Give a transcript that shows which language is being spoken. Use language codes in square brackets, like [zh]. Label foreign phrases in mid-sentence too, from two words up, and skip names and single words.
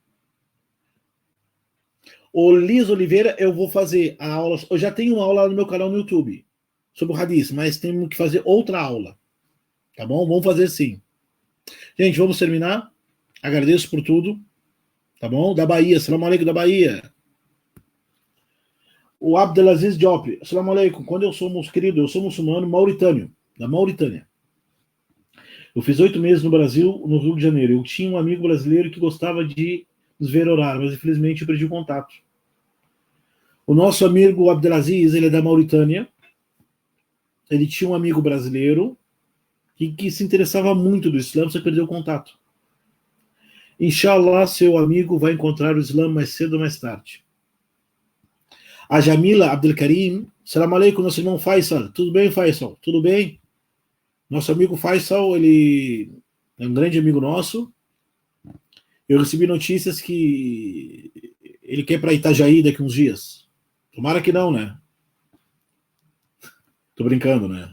[pt] O Liz Oliveira, eu vou fazer a aula. Eu já tenho uma aula no meu canal no YouTube sobre o Hadith, mas temos que fazer outra aula. Tá bom? Vamos fazer sim. Gente, vamos terminar. Agradeço por tudo. Tá bom? Da Bahia. [ar] سلام عليكم [pt] da Bahia. O Abdelaziz Diop. [ar] سلام عليكم. [pt] Quando eu sou, querido, eu sou muçulmano mauritânio. Da Mauritânia. Eu fiz 8 meses no Brasil, no Rio de Janeiro. Eu tinha um amigo brasileiro que gostava de nos ver orar, mas infelizmente eu perdi o contato. O nosso amigo Abdelaziz, ele é da Mauritânia. Ele tinha um amigo brasileiro que se interessava muito do Islã, você perdeu o contato. Inshallah, seu amigo vai encontrar o Islã mais cedo ou mais tarde. A Jamila Abdelkarim, [ar] سلام عليكم, [pt] nosso irmão Faisal. Tudo bem, Faisal? Tudo bem? Nosso amigo Faisal, ele é um grande amigo nosso. Eu recebi notícias que ele quer ir para Itajaí daqui uns dias. Tomara que não, né? Tô brincando, né?